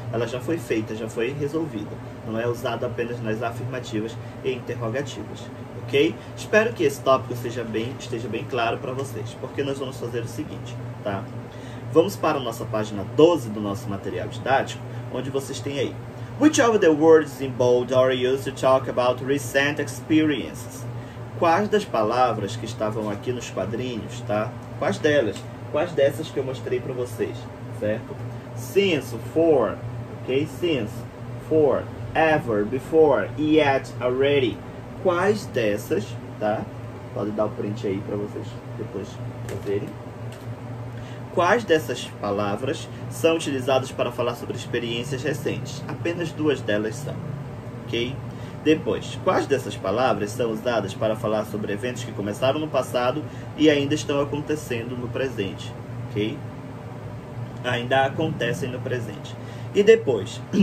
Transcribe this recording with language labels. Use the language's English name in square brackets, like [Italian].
[Portuguese] Ela já foi feita, já foi resolvida. Não é usado apenas nas afirmativas e interrogativas. Ok? Espero que esse tópico esteja bem claro para vocês, porque nós vamos fazer o seguinte, tá? Vamos para a nossa página 12 do nosso material didático, onde vocês têm aí. [English] Which of the words in bold are used to talk about recent experiences? [Portuguese] Quais das palavras que estavam aqui nos quadrinhos, tá? Quais delas? Quais dessas que eu mostrei para vocês, certo? [English] Since, for, ok? Since, for, ever, before, yet, already. [Portuguese] Quais dessas, tá? Pode dar o print aí para vocês depois fazerem. Quais dessas palavras são utilizadas para falar sobre experiências recentes? Apenas duas delas são, ok? Depois, quais dessas palavras são usadas para falar sobre eventos que começaram no passado e ainda estão acontecendo no presente, ok? Ainda acontecem no presente. E depois,